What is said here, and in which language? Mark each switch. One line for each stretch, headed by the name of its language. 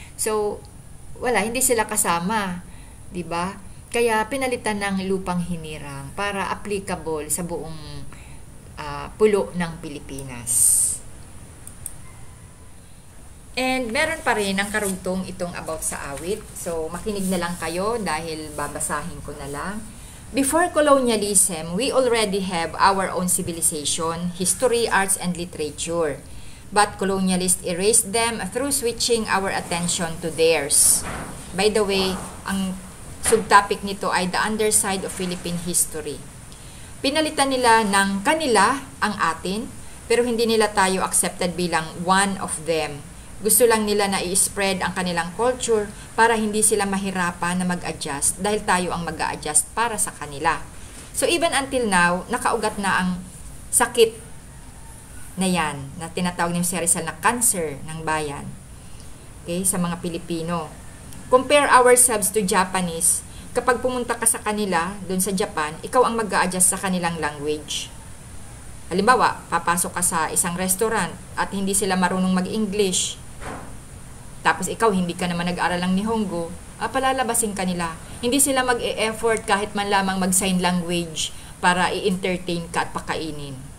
Filipino: So, wala, hindi sila kasama. 'Di ba? Kaya pinalitan ng Lupang Hinirang para applicable sa buong pulo ng Pilipinas. And meron pa rin ang karugtong itong about sa awit. So, makinig na lang kayo dahil babasahin ko na lang.
English: Before colonialism, we already have our own civilization, history, arts, and literature. But colonialists erased them through switching our attention to theirs. By the way,
Filipino: ang subtopic nito ay
English: the underside of Philippine history.
Filipino: Pinalitan nila ng kanila ang atin, pero hindi nila tayo accepted bilang
English: one of them.
Filipino: Gusto lang nila na i-spread ang kanilang culture para hindi sila mahirapan na mag-adjust dahil tayo ang mag-a-adjust para sa kanila.
English: So even until now,
Filipino: nakaugat na ang sakit na yan, na tinatawag ni Jose Rizal na cancer ng bayan. Okay, sa mga Pilipino.
English: Compare ourselves to Japanese.
Filipino: Kapag pumunta ka sa kanila, doon sa Japan, ikaw ang mag-a-adjust sa kanilang language. Halimbawa, papasok ka sa isang restaurant at hindi sila marunong mag-English. Tapos ikaw, hindi ka naman nag-aral ng Nihongo, palalabasin ka nila. Hindi sila mag-e-effort kahit man lamang mag-sign language para i-entertain ka at pakainin.